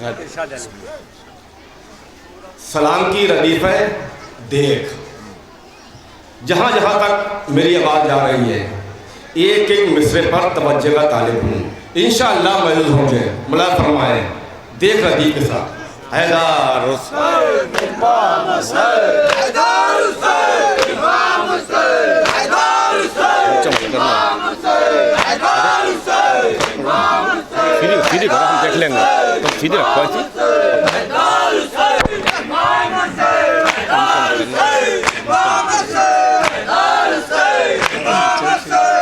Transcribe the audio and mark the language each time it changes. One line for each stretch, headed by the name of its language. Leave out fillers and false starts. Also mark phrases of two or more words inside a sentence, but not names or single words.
Urdu: سلام کی ردیف ہے دیکھ. جہاں جہاں تک میری آواز جا رہی ہے، ایک ایک مصرعے پر توجہ کا طالب ہوں. انشاءاللہ محسوس ہونگے۔ ملا فرمائیں، دیکھ ردیف کے ساتھ. हैदर हुसैन इमाम हुसैन हैदर हुसैन इमाम हुसैन हैदर हुसैन इमाम हुसैन हैदर हुसैन इमाम हुसैन سیدھی کرو، ہم دیکھ لیں گے تو سیدھی رکھو ایسی. हैदर हुसैन इमाम हुसैन हैदर हुसैन इमाम हुसैन हैदर हुसैन इमाम हुसैन